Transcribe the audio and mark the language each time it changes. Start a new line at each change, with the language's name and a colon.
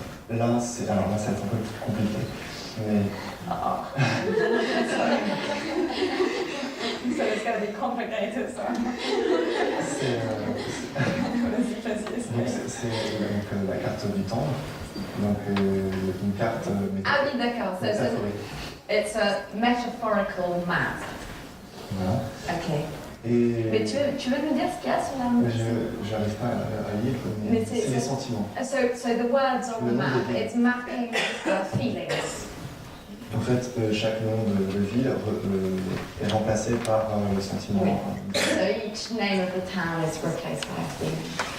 French: Là, c'est un peu plus compliqué, mais
English: So it's going to be complicated. So.
French: c'est donc la carte du temps, donc une carte Ah oui, d'accord.
English: So it's a metaphorical map.
French: Voilà. Ok. Et Mais tu veux nous dire ce qu'il y a sur la map? je n'arrive pas à lire, mais c'est les sentiments.
English: So the words on the map, it's mapping feelings.
French: En fait, chaque nom de ville est remplacé par le sentiment. Oui.
English: So each name of the town is replaced by a feeling.